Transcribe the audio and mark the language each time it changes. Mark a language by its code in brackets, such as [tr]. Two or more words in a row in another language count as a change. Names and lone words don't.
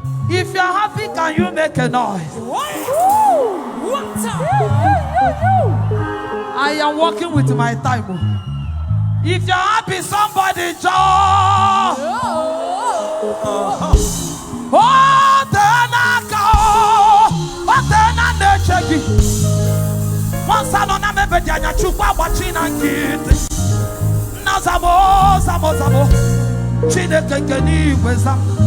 [en] If you are happy, can you make a noise? Woo! What time? I am working with my time, oh. If you are happy, somebody joy. Oh. [ig] Oh, Tenaka, oh. Ọ tee na na-eche gị. Nwa nsọ nọ na mebe dị anya, Chukwu agbachi na nkịtị. Nna zamo, zamo, zamo. Chineke nke n'igwe zam.